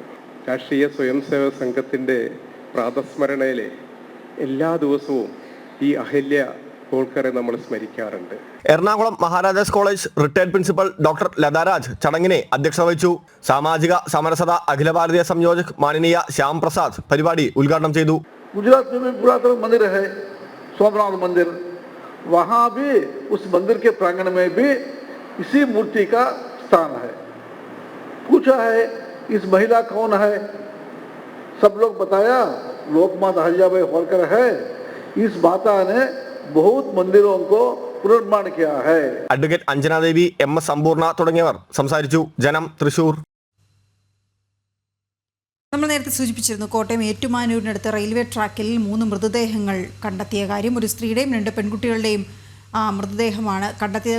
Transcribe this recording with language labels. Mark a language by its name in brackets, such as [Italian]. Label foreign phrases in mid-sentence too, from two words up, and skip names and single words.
[Malayalam] രാഷ്ട്രീയ സ്വയം സേവക സംഘത്തിന്റെ പ്രാതസ്മരണയിലെ എല്ലാ ദിവസവും ഈ അഹല്യ ഹോൾക്കറെ നമ്മൾ സ്മരിക്കാറുണ്ട്. എറണാകുളം മഹാരാജാസ് കോളേജ് റിട്ടയർഡ് പ്രിൻസിപ്പൽ ഡോക്ടർ ലതാരാജ് ചടങ്ങിനെ അധ്യക്ഷത വഹിച്ചു. സാമാജിക സമരസത അഖില ഭാരതീയ സംയോജക് മാനനീയ ശ്യാം പ്രസാദ് പരിപാടി ഉദ്ഘാടനം ചെയ്തു. [Hindi] गुजरात में भी पुरातन मंदिर है, सोमनाथ मंदिर, वहाँ भी उस मंदिर के प्रांगण में भी इसी मूर्ति का स्थान है. पूछा है इस महिला कौन है, सब लोग बताया लोकमाता अहल्याबाई होलकर है. इस माता ने बहुत मंदिरों को पुनर्निर्माण किया है. [Malayalam] അഡ്വക്കേറ്റ് അഞ്ജനാദേവി, MS സമ്പൂർണ്ണ തുടങ്ങിയവർ സംസാരിച്ചു. ജനം, തൃശൂർ. നമ്മൾ നേരത്തെ സൂചിപ്പിച്ചിരുന്നു, കോട്ടയം ഏറ്റുമാനൂരിനടുത്ത് റെയിൽവേ ട്രാക്കിൽ 3 മൃതദേഹങ്ങൾ കണ്ടെത്തിയ കാര്യം. ഒരു സ്ത്രീയുടെയും 2 പെൺകുട്ടികളുടെയും മൃതദേഹമാണ് കണ്ടെത്തിയത്.